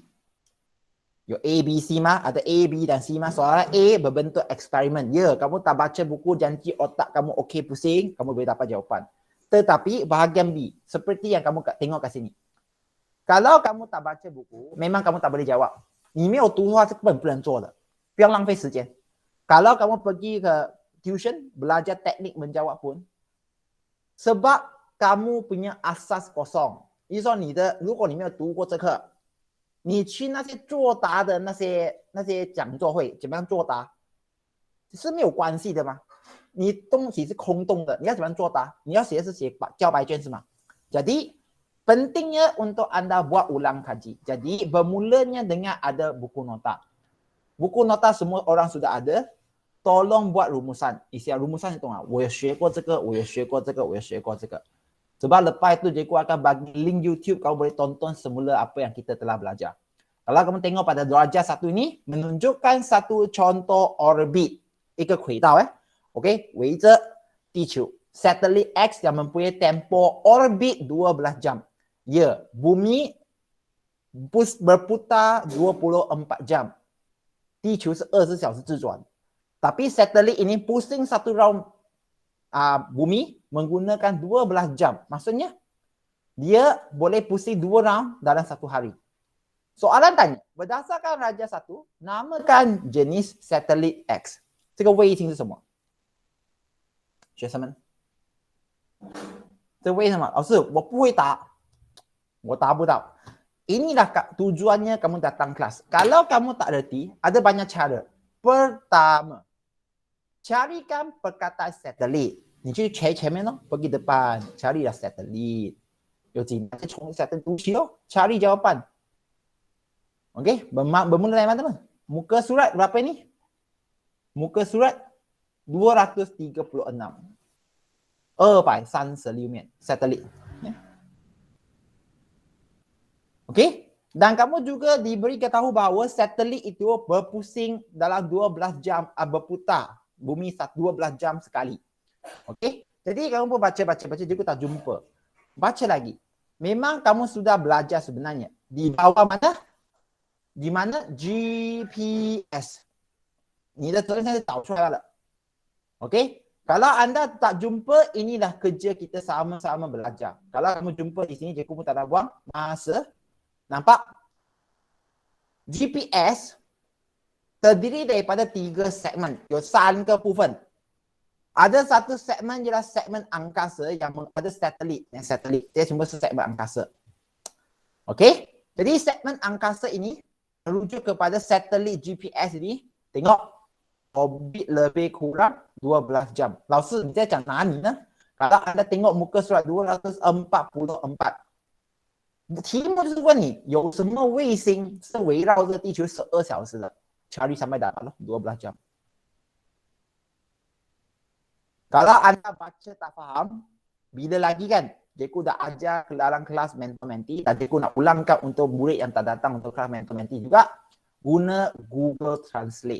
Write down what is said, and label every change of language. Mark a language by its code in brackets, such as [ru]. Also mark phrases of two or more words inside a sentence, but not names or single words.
[ms] Yo A, B, C mah, ada A, B dan C mah. Soalan A berbentuk eksperimen. Ya, kamu tak baca buku janji otak kamu okey pusing, kamu boleh dapat jawapan. Tetapi bahagian B, seperti yang kamu tengok kat sini. Kalau kamu tak baca buku, memang kamu tak boleh jawab. [zh] 你没有读的话是根本不能做的，不要浪费时间。 [ms] Kalau kamu pergi ke tuition, belajar teknik menjawab pun, sebab kamu punya asas kosong. [zh] 意思说如果你没有读过这课，你去那些作答的那些讲座会怎么样作答是没有关系的嘛。你东西是空洞的，你要怎么样作答？你要写的是写交白卷是吗？ [ms] Jadi pentingnya untuk anda buat ulang kaji. Jadi bermulanya dengan ada buku nota. Buku nota semua orang sudah ada. Tolong buat rumusan. Isi rumusan itu ah, [zh] 我有学过这个，我有学过这个， [ms] 我有学过这个。Sebab lepas itu cikgu akan bagi link YouTube, kamu boleh tonton semula apa yang kita telah belajar. Kalau kamu tengok pada darjah 1 ini, menunjukkan satu contoh orbit. [zh] 一个轨道 [ms] OK, [zh] 围着地球 [ms] Satelit X yang mempunyai tempoh orbit 12 jam. Ya, bumi berputar 24 jam. [zh] 地球是24小时自转. [ms] Tapi satelit ini pusing satu round bumi menggunakan 12 jam. Maksudnya, dia boleh pusing 2 round dalam satu hari. Soalan tanya, berdasarkan darjah 1, namakan jenis satelit X. [zh] 这个卫星是什么？学生们，这为什么？老师，我不会答，我答不到。 [ms] Inilah tujuannya kamu datang kelas. Kalau kamu tak reti, ada banyak cara. Pertama, carikan perkataan satelit. [zh] 你去前面咯， [ms] pergi depan, carilah satelit. [zh] 有几个从 satelit 读起咯， [ms] cari jawapan. Okey, bermula dari mana? Muka surat berapa ni? Muka surat 236. 236面 satelit. Ya. Okey? Dan kamu juga diberi ketahui bahawa satelit itu berpusing dalam 12 jam berputar bumi 12 jam sekali. Okey? Jadi kamu pun baca, cikgu tak jumpa. Baca lagi. Memang kamu sudah belajar sebenarnya. Di bawah mana? Di mana? GPS. [zh] 你的责任现在导出来了。Okey? [ms] Kalau anda tak jumpa, inilah kerja kita sama-sama belajar. Kalau kamu jumpa di sini, cikgu pun tak nak buang masa. Nampak? GPS terdiri daripada 3 segmen. [zh] 有3个部分. [ms] Ada satu segmen ialah segmen angkasa yang ada satelit. Yang satelit. Dia semua segmen angkasa. Okey? Jadi segmen angkasa ini merujuk kepada satelit GPS ini. Tengok. Orbit lebih kurang 12 jam. [zh] 老师你在讲哪里呢? [ms] Kalau anda tengok muka surat 244. [zh] 题目就是问你有什么卫星是围绕着地球12小时的 [ms] cari sampai dapat 12 jam. Kalau anda baca tak faham, bila lagi kan cikgu dah ajar dalam kelas mentor-mentee dan cikgu nak ulangkan untuk murid yang tak datang untuk kelas mentor-mentee juga guna Google Translate.